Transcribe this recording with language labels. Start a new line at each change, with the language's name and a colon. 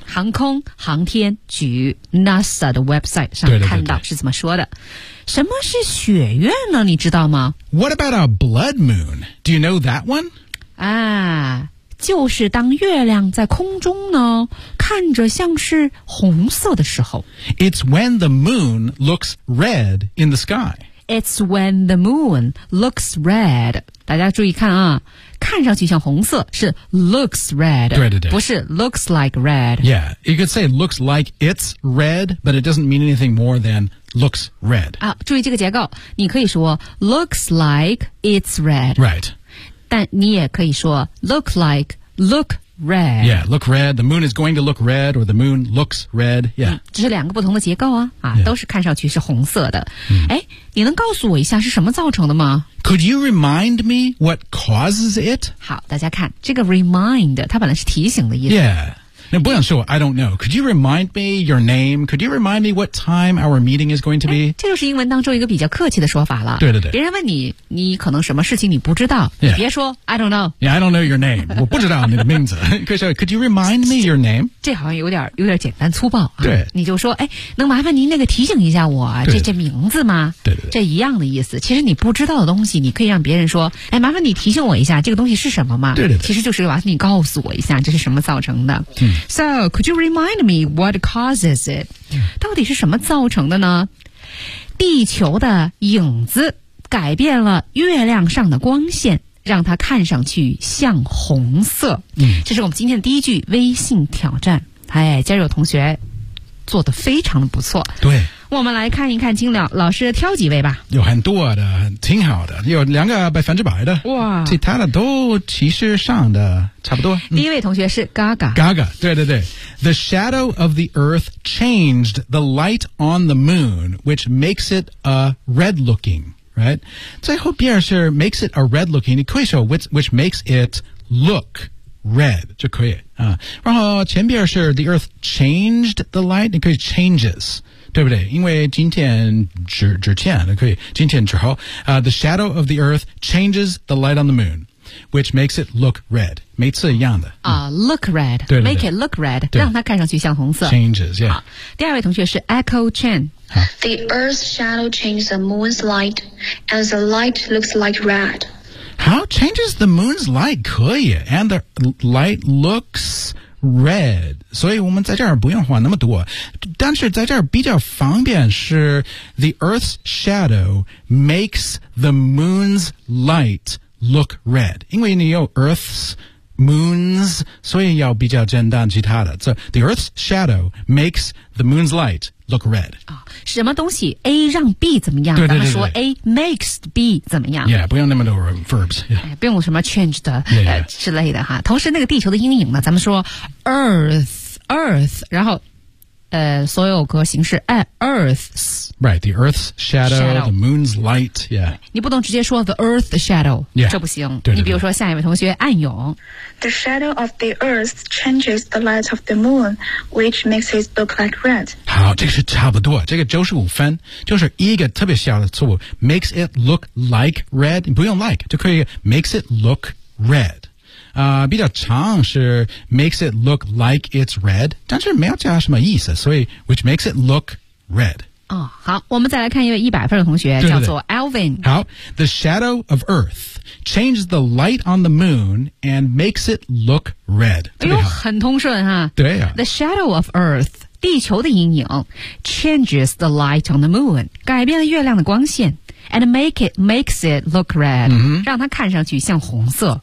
Chinese: 航空航天局 NASA 的 website 上看到是怎么说的？对对对对，什么是血月呢？你知道吗
English: ？What about a blood moon? Do you know that one?
Chinese: 啊，就是当月亮在空中呢，看着像是红色的时候。
English: It's when the moon looks red in the sky. It's when the moon looks red.
Chinese: 大家注意看啊，看上去像红色是
English: looks red，
Chinese: 对对对，不是
English: looks like red。 Yeah, you could say looks like it's red, but it doesn't mean anything more than looks red.
Chinese: 啊，注意这个结构，你可以说
English: looks like it's red. Right.
Chinese: 但你也可以说
English: look like, look red. Yeah, look red, the moon is going to look red, or the moon looks red, yeah.、
Chinese: 这是两个不同的结构啊、 yeah. 都是看上去是红色的。哎、 mm. ，你能告诉我一下是什么造成的吗
English: ？Could you remind me what causes it?
Chinese: 好，大家看这个 remind， 它本来是提醒的意思。
English: Yeah.
Chinese: 那不想说
English: I don't know. Could you remind me your name? Could you remind me what time our meeting is going to be?
Chinese: 这就是英文当中一个比较客气的说法了。对对对。别人问你，你可能什么事情你不知道， yeah. 你别说
English: I don't know. Yeah, I don't know your name.
Chinese: 我不知道你的名字。
English: Could you remind me your name?
Chinese: 这好像有点简单粗暴、啊。对。你就说哎，能麻烦您那个提醒一下我这名字吗？对对对。这一样的意思。其实你不知道的东西，你可以让别人说哎，麻烦你提醒我一下这个东西是什么吗？对对对。其实就是麻烦你告诉我一下这是什么造成的。嗯
English: So, could you remind me what causes it?
Chinese: 到底是什么造成的呢？地球的影子改变了月亮上的光线，让它看上去像红色。嗯，这是我们今天的第一句微信挑战。哎，今儿有同学做得非常的不错。对。我们来看一看青鸟老师挑几位吧。有很多的，挺好的，有两个百分之百的。哇，其他的都其实上的差不多。第一位同学是 Gaga。 Gaga， 对对对。
English: The shadow of the earth changed the light on the moon, which makes it a red looking, right?
Chinese: 最后变是
English: makes it a red looking equation, which makes it look red,
Chinese: 就可以、然后前边是
English: the earth changed the light,
Chinese: 你可以
English: changes,
Chinese: 对不对？因为今天 之前可以今天之后、
English: the shadow of the earth changes the light on the moon,Which makes it look red.
Chinese: 每次一样的。
English: Look red.
Chinese: 对对对
English: make it look red.
Chinese: 让它看上去像红色。
English: Changes, yeah.
Chinese: 第二位同学是 Echo Chen.
English: The Earth's shadow changes the moon's light, and the light looks like red. How changes the moon's light?
Chinese: 可以
English: And the light looks...
Chinese: red, 所以我们在这儿不用画那么多。但是在这儿比较方便是
English: the Earth's shadow makes the moon's light look red.
Chinese: 因为你有 Earth's moon's, 所以要比较简单其他的。
English: So, the Earth's shadow makes the moon's light look red.、
Chinese: 什么东西 A 让 B 怎么样对对对对然后说 A makes B 怎么样
English: Yeah,
Chinese: 不用那么多
English: verbs.、Yeah.
Chinese: 不用什么 change 的
English: yeah, yeah.、
Chinese: 之类的哈。同时那个地球的阴影呢咱们说 Earth, 然后所有格形式 Earth's
English: Right, the Earth's shadow, the moon's light Yeah.
Chinese: 你不能直接说
English: the Earth's shadow Yeah.
Chinese: 这不行对对对你比如说下一位同学暗涌
English: The shadow of the Earth changes the light of the moon which makes it look like red
Chinese: 好这个是差不多这个95分就是一个特别小的错误
English: makes it look like red
Chinese: 你不用
English: like
Chinese: 就可以
English: makes it look red
Chinese: 比较长是
English: makes it look like it's red
Chinese: 但是没有加什么意思所以
English: which makes it look red、
Chinese: 好我们再来看一位100分的同学对对对叫做 Alvin
English: 好 The shadow of Earth changes the light on the moon and makes it look red
Chinese: 哎呦很通顺哈对呀、
English: The shadow of Earth
Chinese: 地球的阴影
English: changes the light on the moon
Chinese: 改变了月亮的光线
English: And makes it look red,、
Chinese: 让它看上去像红色。